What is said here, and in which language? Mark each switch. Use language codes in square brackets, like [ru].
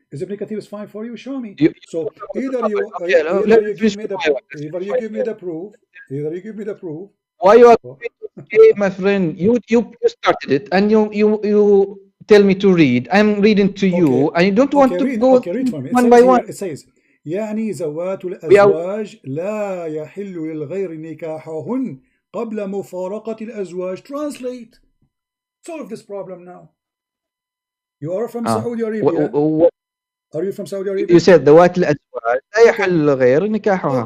[en] Is Ibn Kathir is fine for you? Show me. So either you give me the proof. Either you give me the proof. Why you are okay, my friend? You started it, and you tell me to read. I'm reading to you, and you don't want to read. go read for me. one by one. It says [ar] يعني زوات الأزواج لا يحل للغير نكاحهن قبل مفارقة الأزواج. [en] Translate. Solve this problem now. You are from Saudi Arabia. Are you from Saudi Arabia? You said [ar] ذوات الأزواج لا يحل للغير نكاحها.